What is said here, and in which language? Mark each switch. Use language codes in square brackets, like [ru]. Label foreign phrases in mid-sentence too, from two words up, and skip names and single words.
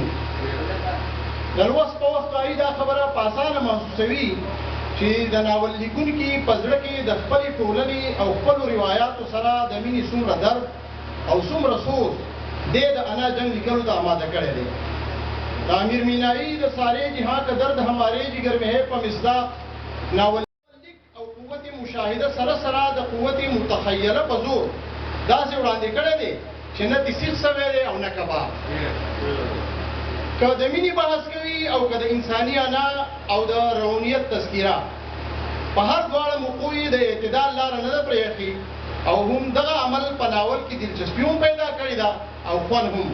[ps] د لوست په وخت هغوی دا خبره په اسانه محسوسوي چې د ناول لیکونکي په زړه کې د خپلې ټولنې او خپلو روایاتو سره د مینې څومره درد او څومره سوز دې د انا جنگ لیکلو ته آماده کړی دی. د امیر مینایی د [ur] سارے جہاں کا درد ہمارے جگر میں ہے [ps] په مصداق ناول لیک او قوت مشاهده سره سره د قوت متخیله په زور داسې وړاندې کړی دی چې نه دې سیخ سوی دی او نه کباب. که د مینې بحث کوي او که د انساني انا او د روانیت تذکیره په هر دواړه موقعو یې د اعتدال لاره نه ده پرېښې او هم دغه عمل په ناول کې دلچسپي هم پیدا کړې ده او خوند هم.